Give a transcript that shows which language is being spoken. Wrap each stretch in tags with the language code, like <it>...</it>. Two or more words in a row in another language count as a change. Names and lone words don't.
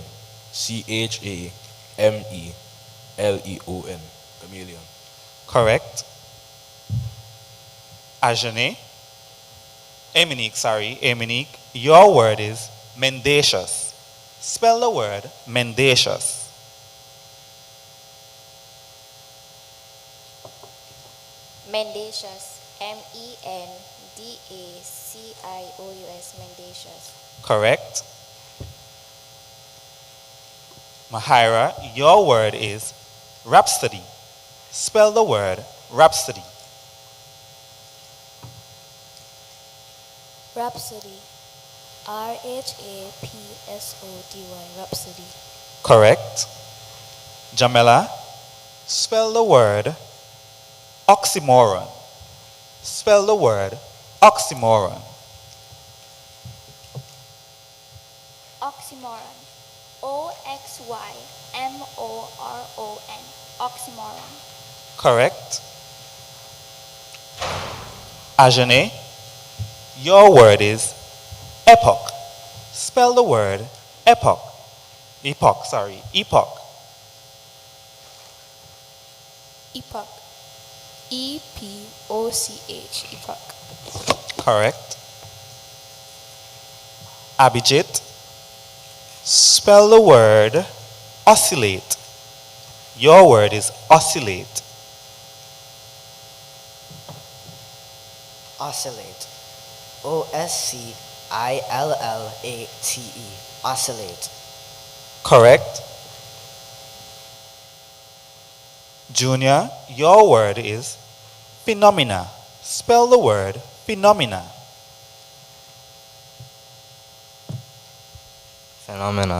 <en>Chameleon. Chameleon. Correct. Eminique, your word is mendacious. Spell the word mendacious. Mendacious. M-E-N-D-A-C-I-O-U-S. Mendacious. Correct. Mahira, your word is rhapsody. Spell the word rhapsody. Rhapsody. R-H-A-P-S-O-D-Y. Rhapsody. Correct. Jamela, spell the word oxymoron. Spell the word oxymoron. Oxymoron. O-X-Y-M-O-R-O-N. Oxymoron. Correct. Ajane, your word is epoch. Spell the word epoch. Epoch. Epoch. E-P-O-C-H. Epoch. Correct. Abhijit, spell the word oscillate. Your word is oscillate. Oscillate. O-S-C-I-L-L-A-T-E. Oscillate. Correct. Junior, your word is phenomena. Spell the word phenomena. Phenomena.</en>